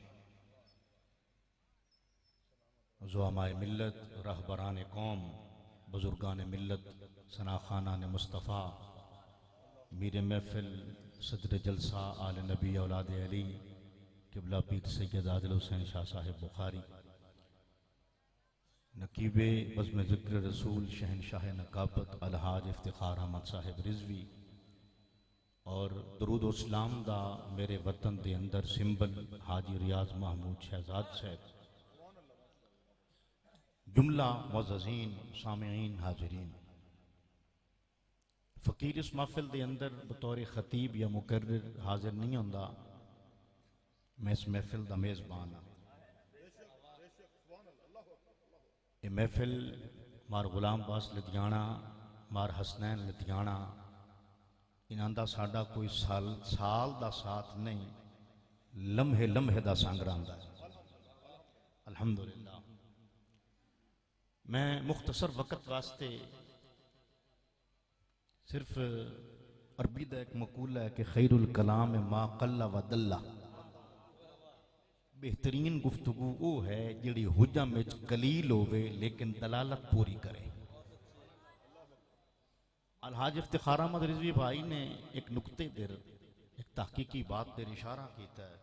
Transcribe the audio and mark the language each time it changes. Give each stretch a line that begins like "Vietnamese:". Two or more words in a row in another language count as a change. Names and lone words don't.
Urdu: زعمائے ملت، رہبران قوم، بزرگان ملت، ثناخوانان مصطفیٰ، میر محفل، صدر جلسہ، آل نبی اولاد علی، قبلہ پیر سید عادل حسین شاہ صاحب بخاری, نقیب بزم ذکر رسول شہنشاہ نقابت الحاج افتخار احمد صاحب رضوی اور درود و سلام
Punjabi: دا میرے وطن دے اندر
Urdu: سمبل حاجی ریاض محمود شہزاد صاحب، جملہ معززین سامعین حاضرین.
Punjabi: فقیر اس محفل دے اندر بطور خطیب یا مقرر حاضر نہیں ہوندا، میں اس محفل دا میزبان ہاں. یہ محفل مار غلام باس لدھیانہ، مار حسنین لدھیانہ، انہاں دا ساڈا کوئی سال دا ساتھ نہیں، لمحے لمحے دا سنگ رہندا ہے. الحمدللہ۔ میں مختصر وقت واسطے صرف عربی دا ایک مقولہ ہے کہ
Arabic: خير الكلام ما قل ودل.
Punjabi: بہترین گفتگو وہ ہے جہڑی حجم وچ قلیل ہووے لیکن دلالت پوری کرے.
Urdu: الحاج افتخار احمد رضوی بھائی نے ایک نکتے دیر ایک تحقیقی بات دیر اشارہ کیا ہے.